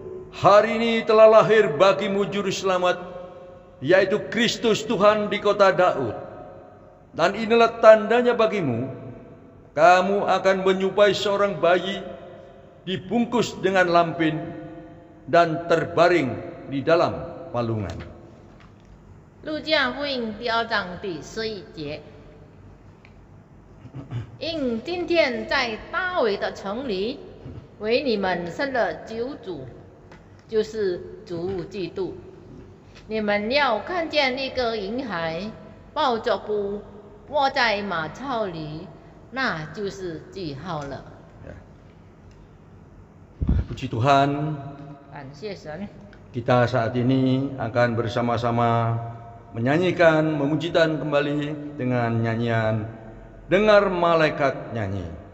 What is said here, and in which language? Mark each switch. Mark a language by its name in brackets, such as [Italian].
[Indonesian] Hari ini telah lahir bagimu juru selamat, yaitu Kristus Tuhan di kota Daud. Dan inilah tandanya bagimu, kamu akan menyupai seorang bayi dibungkus dengan lampin dan terbaring di dalam palungan. [Chinese] 路加福音第2章第11节，因今天在大卫的城里为你们生了救主，就是主基督。你们要看见一个婴孩抱着布卧在马槽里，那就是记号了。 [Indonesian] Ya. Puji Tuhan, [Chinese] 感谢神。 [Indonesian] kita saat ini akan bersama-sama menyanyikan, memujikan kembali dengan nyanyian Dengar Malaikat Nyanyi.